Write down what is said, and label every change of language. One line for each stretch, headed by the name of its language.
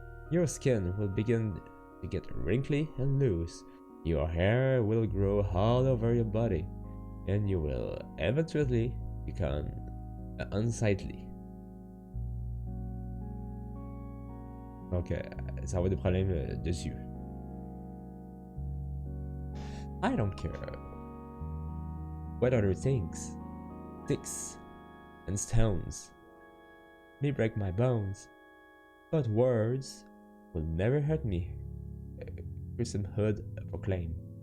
English: Your skin will begin to get wrinkly and loose. Your hair will grow all over your body, and you will eventually become unsightly.
French: Donc, ça va avoir des problèmes de yeux.
English: I don't care what other things, sticks and stones may break my bones, but words will never hurt me, personhood proclaimed.